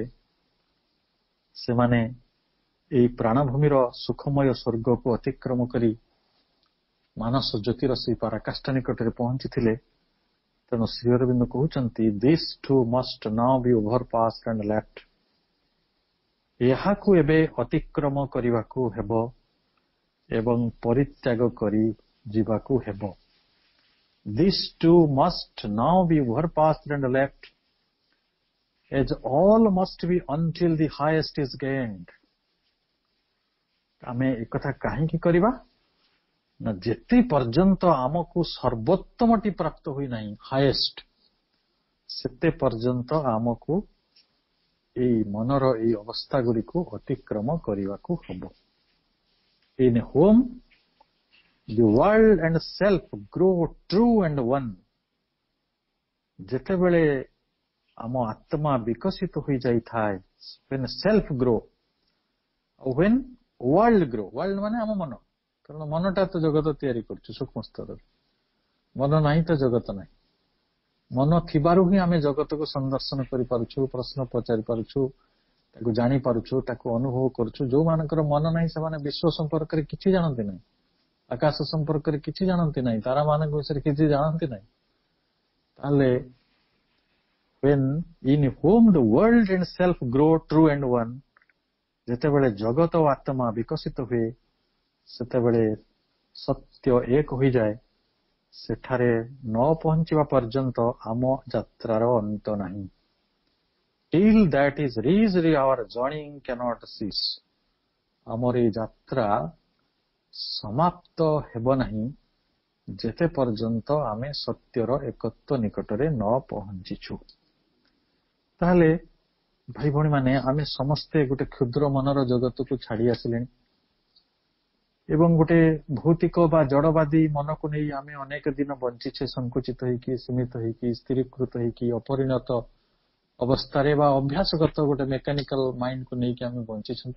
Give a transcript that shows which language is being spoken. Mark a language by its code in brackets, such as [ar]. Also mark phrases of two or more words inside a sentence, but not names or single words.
[or] ସେମାନେ ଏଇ ପ୍ରାଣଭୂମିର ସୁଖମୟ ସ୍ୱର୍ଗକୁ ଅତିକ୍ରମ କରି ମାନସ ଜ୍ୟୋତିର ସେଇ ପରାକାଷ୍ଠା ନିକଟରେ ପହଞ୍ଚିଥିଲେ। ତେଣୁ ଶ୍ରୀ ଅରବିନ୍ଦ କହୁଛନ୍ତି [en] these two must now be overpassed and left. [or] ଏହାକୁ ଏବେ ଅତିକ୍ରମ କରିବାକୁ ହେବ ଏବଂ ପରିତ୍ୟାଗ କରି ଯିବାକୁ ହେବ। [en] These two must now be overpassed and left, as all must be until the highest is gained. [or] ଆମେ ଏକଥା କାହିଁକି କରିବା ନା ଯେତେ ପର୍ଯ୍ୟନ୍ତ ଆମକୁ ସର୍ବୋତ୍ତମଟି ପ୍ରାପ୍ତ ହୋଇନାହିଁ, ହାଏଷ୍ଟ, ସେତେ ପର୍ଯ୍ୟନ୍ତ ଆମକୁ ଏଇ ମନର ଏଇ ଅବସ୍ଥା ଗୁଡ଼ିକୁ ଅତିକ୍ରମ କରିବାକୁ ହେବ। [en] In whom the world and self grow true and one. [or] ଯେତେବେଳେ ଆମ ଆତ୍ମା ବିକଶିତ ହୋଇଯାଇଥାଏ, [en] when self grow, when world grow, world [or] ମାନେ ଆମ ମନ, କାରଣ ମନଟା ତ ଜଗତ ତିଆରି କରୁଛୁ ସୂକ୍ଷ୍ମ ସ୍ତରରେ। ମନ ନାହିଁ ତ ଜଗତ ନାହିଁ। ମନ ଥିବାରୁ ହିଁ ଆମେ ଜଗତକୁ ସନ୍ଦର୍ଶନ କରିପାରୁଛୁ, ପ୍ରଶ୍ନ ପଚାରି ପାରୁଛୁ, ତାକୁ ଜାଣିପାରୁଛୁ, ତାକୁ ଅନୁଭବ କରୁଛୁ। ଯୋଉମାନଙ୍କର ମନ ନାହିଁ ସେମାନେ ବିଶ୍ୱ ସମ୍ପର୍କରେ କିଛି ଜାଣନ୍ତି ନାହିଁ, ଆକାଶ ସମ୍ପର୍କରେ କିଛି ଜାଣନ୍ତି ନାହିଁ, ତାରାମାନଙ୍କ ବିଷୟରେ କିଛି ଜାଣନ୍ତି ନାହିଁ। [en] ତାହେଲେ when in whom the world and self grow true and one, [or] ଯେତେବେଳେ ଜଗତ ଓ ଆତ୍ମା ବିକଶିତ ହୁଏ ସେତେବେଳେ ସତ୍ୟ ଏକ ହୋଇଯାଏ, ସେଠାରେ ନ ପହଞ୍ଚିବା ପର୍ଯ୍ୟନ୍ତ ଆମ ଯାତ୍ରାର ଅନ୍ତ ନାହିଁ। [en] Till that is reached, our journey cannot cease. [or] ଆମର এই ଯାତ୍ରା ସମାପ୍ତ ହେବ ନାହିଁ ଯେତେ ପର୍ଯ୍ୟନ୍ତ ଆମେ ସତ୍ୟର ଏକତ୍ୱ ନିକଟରେ ନ ପହଞ୍ଚିଛୁ। ତାହେଲେ ଭାଇ ଭଉଣୀ ମାନେ, ଆମେ ସମସ୍ତେ ଗୋଟେ କ୍ଷୁଦ୍ର ମନର ଜଗତକୁ ଛାଡି ଆସିଲେଣି ଏବଂ ଗୋଟେ ଭୌତିକ ବା ଜଡବାଦୀ ମନକୁ ନେଇ ଆମେ ଅନେକ ଦିନ ବଞ୍ଚିଛେ, ସଂକୁଚିତ ହେଇକି, ସୀମିତ ହେଇକି, ସ୍ଥିରୀକୃତ ହେଇକି, ଅପରିଣତ ଅବସ୍ଥାରେ ବା ଅଭ୍ୟାସଗତ ଗୋଟେ [en] mechanical mindକୁ [or] ନେଇକି ଆମେ ବଞ୍ଚିଛନ୍ତି।